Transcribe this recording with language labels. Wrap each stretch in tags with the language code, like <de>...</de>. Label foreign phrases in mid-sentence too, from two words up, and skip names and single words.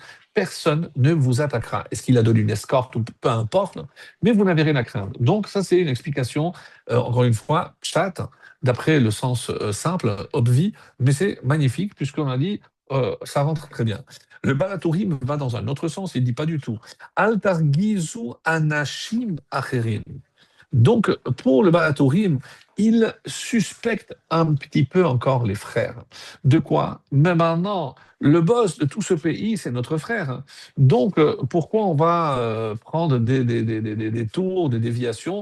<fr>Personne ne vous attaquera. Est-ce qu'il a donné une escorte ou peu importe, mais vous n'avez rien à craindre. Donc, ça, c'est une explication, encore une fois, chat, d'après le sens simple, obvi, mais c'est magnifique, puisqu'on a dit, ça rentre très bien. Le Balatourim va dans un autre sens, il ne dit pas du tout.</fr> <he>Altargizu anashim acherim.</he> <fr>Donc, pour le Baratourim, il suspecte un petit peu encore les frères. De quoi? Mais maintenant, le boss de tout ce pays, c'est notre frère. Donc, pourquoi on va prendre des tours, des déviations?</fr>